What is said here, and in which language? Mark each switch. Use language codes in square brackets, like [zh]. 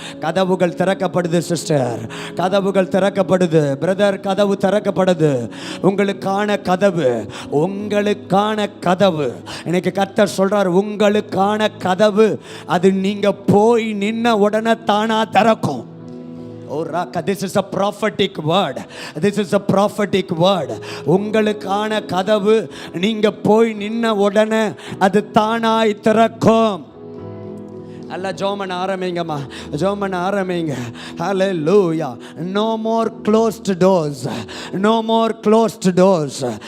[ta] கதவுகள் திறக்கப்படுது சிஸ்டர், கதவுகள் திறக்கப்படுது பிரதர், கதவு திறக்கப்படுது. உங்களுக்கான கதவு, உங்களுக்கான கதவு. இன்னைக்கு கர்த்தர் சொல்றார், உங்களுக்கான கதவு அது நீங்க போய் நின்ன உடனே தானா திறக்கும். [en] This is a prophetic word. This is a prophetic word. [ta] உங்களுக்கான கதவு நீங்க போய் நின்ன உடனே அது தானாய் திறக்கும். அல்ல, ஜோமன் ஆரம்பிங்கம்மா, ஜோமன் ஆரம்பிங்க. ஹல்லேலூயா. [en] No more closed doors. No more closed doors.